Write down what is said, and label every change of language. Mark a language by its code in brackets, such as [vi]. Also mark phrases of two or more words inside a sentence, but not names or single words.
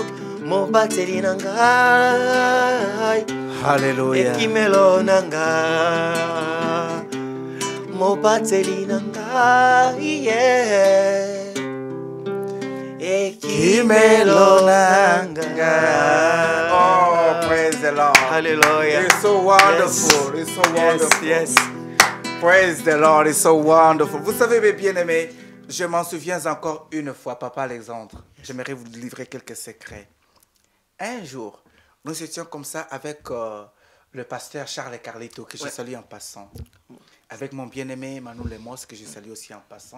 [ln] Mobateli nanga. Hallelujah. Ekimelo nanga. Mobateli nanga. Yeah. Ekimelo nanga. [en] Oh, praise the Lord. Hallelujah. It's so wonderful. Yes. It's so wonderful. Yes. Praise the Lord. It's so wonderful. [fr] Vous savez, mes bien-aimés, je m'en souviens encore une fois, Papa Alexandre. J'aimerais vous livrer quelques secrets. Un jour, nous étions comme ça avec le pasteur Charles Carlito, que je salue en passant. Avec mon bien-aimé Manu Lemos, que je salue aussi en passant.